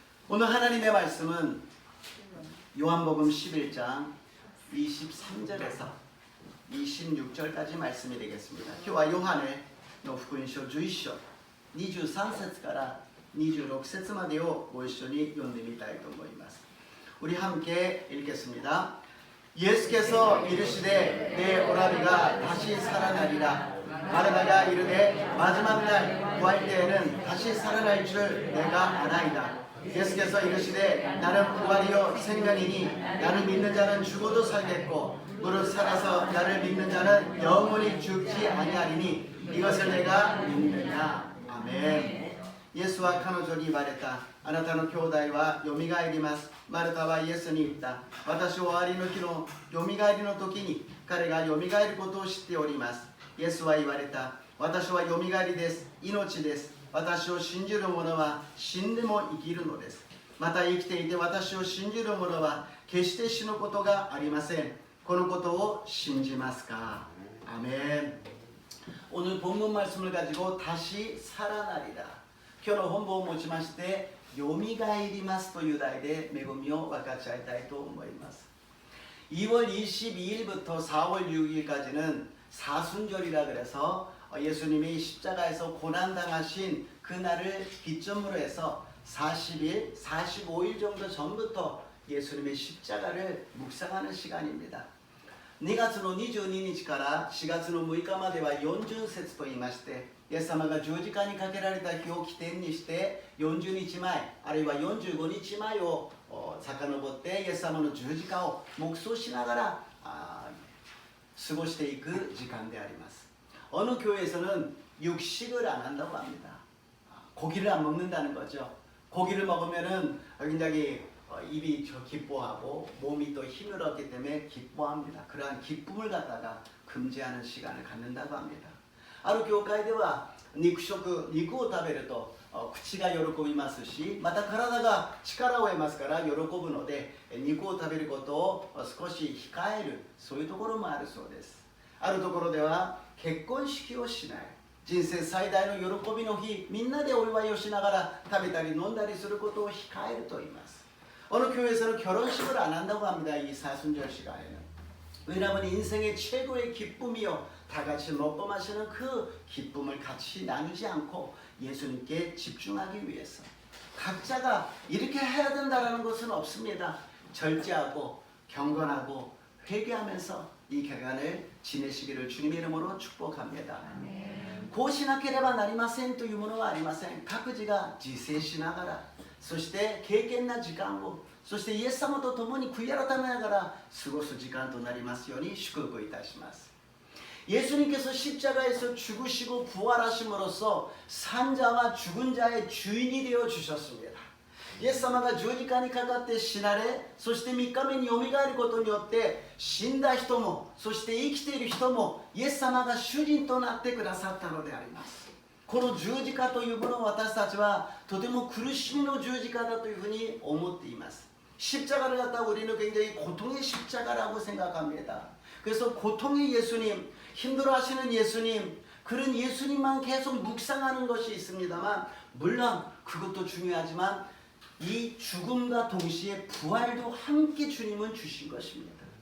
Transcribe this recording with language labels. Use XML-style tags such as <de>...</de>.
<ko>오늘 하나님의 말씀은 요한복음 11장 23절에서 26절까지 말씀이 되겠습니다.</ko> <ja>今日はヨハネの福音書11章23節から26節までをご一緒に読んでみたいと思います。</ja> <ko>우리 함께 읽겠습니다. 예수께서 이르시되 내 오라비가 다시 살아나리라. 마르다가 이르되 마지막 날 구할 때에는 다시 살아날 줄 내가 아나이다. 예수께서 이르시되 나는 부활이요 생명이니 나를 믿는 자는 죽어도 살겠고 무릇 살아서 나를 믿는 자는 영원히 죽지 아니하리니 이것을 내가 믿느냐. 아멘. 예수와</ko> <ja>彼女に言われた。あなたの兄弟はよみがえります。マルタはイエスに言った。私は終わりの日のよみがえりの時に彼がよみがえることを知っております。イエスは言われた。私はよみがえりです。命です。私を信じる者は死んでも生きるのです。また生きていて私を信じる者は決して死ぬことがありません。このことを信じますか。アメン。</ja> <ko>오늘 본문 말씀을 가지고 다시 살아나리라.</ko> <ja>今日の本文を持ちましてよみがえりますという題で恵みを分かち合いたいと思います。</ja> <ko>2월 22일부터 4월 6일까지는 사순절이라 그래서 예수님이 십자가에서 고난당하신 그날을 기점으로 해서 40일, 45일 정도 전부터 예수님의 십자가를 묵상하는 시간입니다.</ko> <ja>2月の22日から4月の6日までは40節と言いまして、イエス様が十字架にかけられた日を起点にして40日前あるいは45日前を遡ってイエス様の十字架を黙想しながら過ごしていく時間であります。</ja> <ko>어느 교회에서는 육식을 안 한다고 합니다. 고기를 안 먹는다는 거죠. 고기를 먹으면은 굉장히 입이 기뻐하고 몸이 또 힘을 얻기 때문에 기뻐합니다. 그러한 기쁨을 갖다가 금지하는 시간을 갖는다고 합니다.</ko> <ja>ある教会では肉を食べると口が喜びますし、また体が力を得ますから喜ぶので肉を食べることを少し控える、そういうところもあるそうです。あるところでは結婚式をしない、人生最大の喜びの日、みんなでお祝いをしながら食べたり飲んだりすることを控えると言います。</ja> <ko>어느 교회에서는 결혼식을 안 한다고 합니다. 이 사순절 시간에는. 왜냐하면 인생의 최고의 기쁨이요, 다 같이 먹고 마시는 그 기쁨을 같이 나누지 않고 예수님께 집중하기 위해서 각자가 이렇게 해야 된다는 것은 없습니다. 절제하고 경건하고 회개하면서 이 기간을 지내시기를 주님의 이름으로 축복합니다.</ko> <ja>こうしなければなりませんというものはありません。各自が自制しながら、そして敬虔な時間を、そしてイエス様と共に悔い改めながら過ごす時間となりますように祝福いたします。</ja> <ko>예수님께서 십자가에서 죽으시고 부활하심으로써 산자와 죽은 자의 주인이 되어 주셨습니다.</ko> <ja>イエス様が十字架にかかって死なれ、そして3日目によみがえることによって死んだ人もそして生きている人もイエス様が主人となってくださったのであります。この十字架というものを私たちはとても苦しみの十字架だというふうに思っています。</ja> <ko>십자가를 갖다 우리는 굉장히 고통의 십자가라고 생각합니다. 그래서 고통의 예수님, 힘들어하시는 예수님, 그런 예수님만 계속 묵상하는 것이 있습니다만, 물론 그것도 중요하지만 이 죽음과 동시에 부활도 함께 주님은 주신 것입니다.</ko>